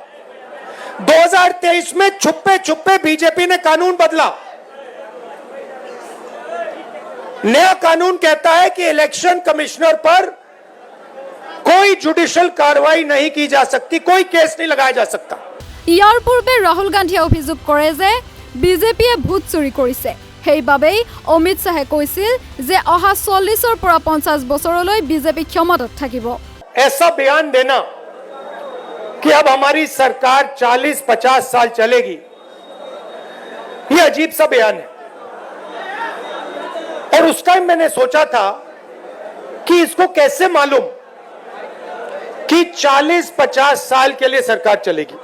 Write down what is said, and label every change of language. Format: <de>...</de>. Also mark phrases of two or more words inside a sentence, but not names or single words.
<hi>2023 में छुपे छुपे बीजेपी ने कानून बदला। नया कानून कहता है कि इलेक्शन कमिश्नर पर कोई जुडिशियल कार्रवाई नहीं की जा सकती, कोई केस नहीं लगाया जा सकता।</hi> <as>ইয়াৰ পূৰ্বে ৰাহুল গান্ধীয়ে অভিযোগ কৰে যে বিজেপিয়ে ভোট চুৰি কৰিছে। সেইবাবেই অমিত শাহে কৈছিল যে অহা 40ৰ পৰা 50 বছৰলৈ বিজেপি ক্ষমতাত থাকিব।</as> <hi>ऐसा बयान देना कि अब हमारी सरकार 40-50 साल चलेगी, ये अजीब सा बयान है। और उस टाइम मैंने सोचा था कि इसको कैसे मालूम कि 40-50 साल के लिए सरकार चलेगी।</hi>